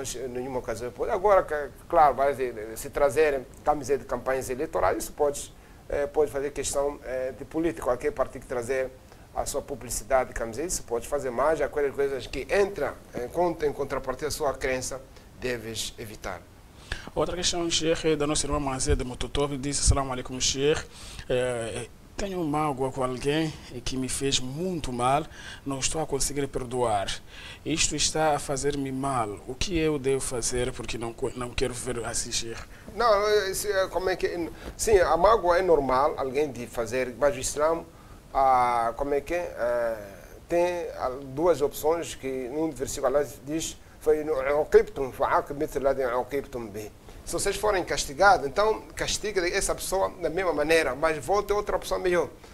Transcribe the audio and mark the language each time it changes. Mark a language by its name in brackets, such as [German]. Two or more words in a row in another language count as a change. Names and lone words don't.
[Portuguese] Agora, claro, vai se trazerem camisetas de campanhas eleitorais, isso pode fazer questão de política, qualquer partido que trazer a sua publicidade de camiseta, isso pode fazer, mais aquelas coisas que entram em contrapartida à sua crença, deves evitar. Outra questão, Sheikh, da nossa irmã Mazé de Mototov, disse: [Arabic] السلام عليكم، شيخ. [Portuguese] Tenho mágoa com alguém que me fez muito mal, não estou a conseguir perdoar. Isto está a fazer-me mal. O que eu devo fazer porque não quero ver assistir? Não, como é que... Sim, a mágoa é normal, alguém de fazer, mas o Islã, como é que tem duas opções que num versículo Allah diz: se vocês forem castigados, então castiga essa pessoa da mesma maneira, mas volte outra opção melhor.